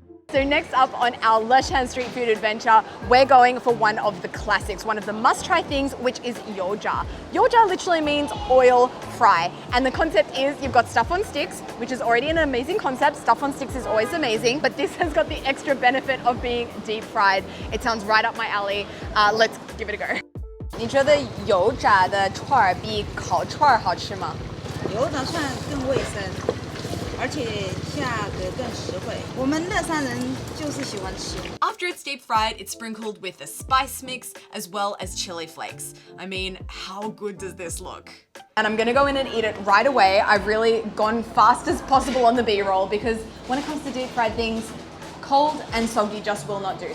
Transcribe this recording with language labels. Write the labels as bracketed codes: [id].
[en] So next up on our Leshan street food adventure, we're going for one of the classics, one of the must-try things, which is yoja. Yoja literally means oil fry. And the concept is you've got stuff on sticks, which is already an amazing concept. Stuff on sticks is always amazing, but this has got the extra benefit of being deep fried. It sounds right up my alley. Let's give it a go. [zh] 你觉得油炸的串儿比烤串儿好吃吗？油的算更卫生，而且价格更实惠。我们乐山人就是喜欢吃。 [en] After it's deep fried, it's sprinkled with a spice mix as well as chili flakes. I mean, how good does this look? And I'm gonna go in and eat it right away. I've really gone fast as possible on the B-roll because when it comes to deep fried things, cold and soggy just will not do.